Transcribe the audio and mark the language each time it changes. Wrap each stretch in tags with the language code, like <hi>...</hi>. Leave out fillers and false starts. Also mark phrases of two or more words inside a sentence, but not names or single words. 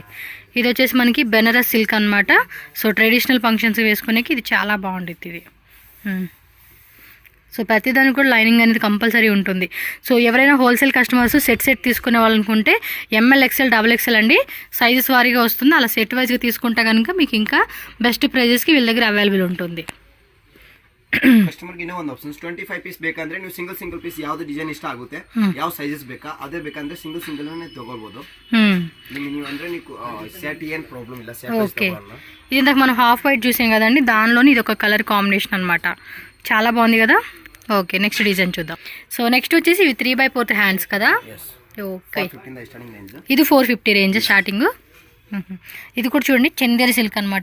<te>ఇది వచ్చేసి మనకి బెనారస్ సిల్క్ అనమాట. సో</te> <en>traditional functions</en> <te>వేసుకునేకి ఇది చాలా బాగుంటుంది ఇది. సో ప్రతిదానికి కూడా లైనింగ్ అనేది కంపల్సరీ ఉంటుంది. సో ఎవరైనా</te> <en>wholesale customers</en> <te>సెట్ తీసుకునే వాళ్ళనుకుంటే ML XL XXL అండి, సైజెస్ వారీగా వస్తుంది. అలా సెట్ వైజ్గా తీసుకుంటే కనుక మీకు ఇంకా</te> <en>best prices</en> <te>వీళ్ళ దగ్గర అవైలబుల్ ఉంటుంది.</te> <kn>ಕಸ್ಟಮರ್ಗೆ ಇನ್ನೂ ಒಂದು ಆಪ್ಷನ್ಸ್ 25 ಪೀಸ್ ಬೇಕಂದ್ರೆ ನೀವು</kn> <en>single piece</en> <kn>ಯಾವ್ದು ಡಿಸೈನ್ ಇಷ್ಟ ಆಗುತ್ತೆ, ಯಾವ ಸೈಜಸ್ ಬೇಕಾ ಅದೇ ಬೇಕಂದ್ರೆ ಸಿಂಗಲ್ ತಗೊಳ್ಬೋದು. ನೀವು ಅಂದ್ರೆ ನೀವು ಸೆಟ್ ಏನ್ ಪ್ರಾಬ್ಲಮ್ ಇಲ್ಲ.</kn> <te>ఓకే ఇది ఇందాక మనం</te> <en>half white</en> <te>చూసాం కదండి, దానిలోని ఇది ఒక</te> <en>color combination</en> <te>అనమాట. చాలా బాగుంది కదా. ఓకే</te> <en>next design</en> <te>చూద్దాం. సో నెక్స్ట్ వచ్చేసి ఇవి 3/4 హ్యాండ్స్ కదా. ఓకే,</te> <en>15 starting range.</en> <te>ఇది 450</te> <en>range starting.</en> <te>ఇది కూడా చూడండి చందేరి సిల్క్ అనమాట.</te>